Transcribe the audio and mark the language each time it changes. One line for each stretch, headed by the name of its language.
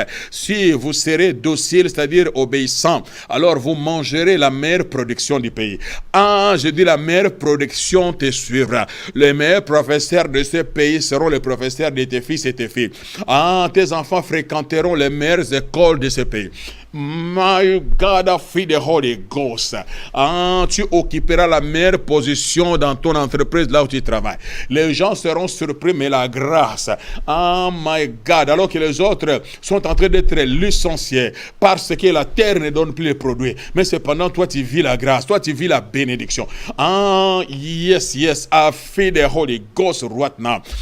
French: Si vous serez docile, c'est-à-dire obéissant, alors vous mangerez la meilleure production du pays. Je dis la meilleure production te suivra. Les meilleurs professeurs de ce pays seront les professeurs de tes fils et tes filles. Tes enfants fréquenteront les meilleures écoles de ce pays.
English: My God, I feel the Holy Ghost.
French: Tu occuperas la meilleure position dans ton entreprise, là où tu travailles. Les gens seront surpris, mais la grâce.
English: My God,
French: alors que les autres sont en train d'être licenciés parce que la terre ne donne plus les produits. Mais cependant, toi, tu vis la grâce, toi, tu vis la bénédiction.
English: Yes, I feel the Holy Ghost right now.